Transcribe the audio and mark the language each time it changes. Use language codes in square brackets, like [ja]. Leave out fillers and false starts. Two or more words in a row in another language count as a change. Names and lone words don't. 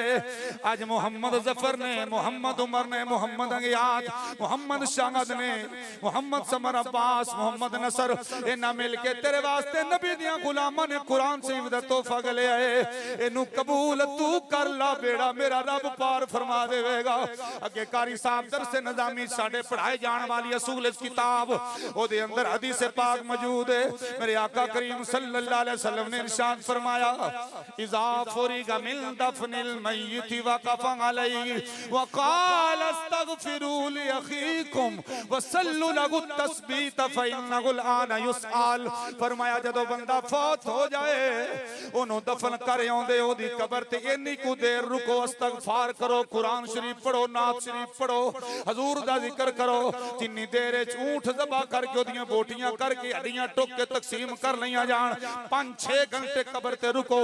[pa] آج محمد جعفر نے، محمد عمر نے، محمد انگیات، محمد شاہد نے، محمد ثمر عباس، محمد نصر، انہاں مل کے تیرے واسطے نبی دیاں غلاماں نے قرآن شریف دا تحفہ گلے آئے. انو قبول توں کر لا، بیڑا میرا رب پار فرما دیوے گا. اگے قاری صاحب درس نظامی ساڈے پڑھائے جانے والی اصول کتاب اودے اندر حدیث پاک موجود ہے. میرے آقا کریم [ar] صلى الله عليه وسلم [pa] نے ارشاد فرمایا [ar] إذا فرغ من دفن الميت وقف عليه وقال استغفروا لأخيكم وسلوا له التثبيت فإنه الآن يسأل. [pa] فرمایا جدوں بندہ فوت ہو جائے اونوں دفن کر آؤندے اودی قبر تے انی کو دیر رکو، استغفار کرو، قرآن شریف پڑھو، نعت شریف پڑھو، حضور دا ذکر کرو. جنی دیر اونٹ ذبح کر کے اودیاں بوٹیاں کر کے ہڈیاں ٹک کے تقسیم کر لیا جان، 5-6 گھنٹے قبر تے رکو.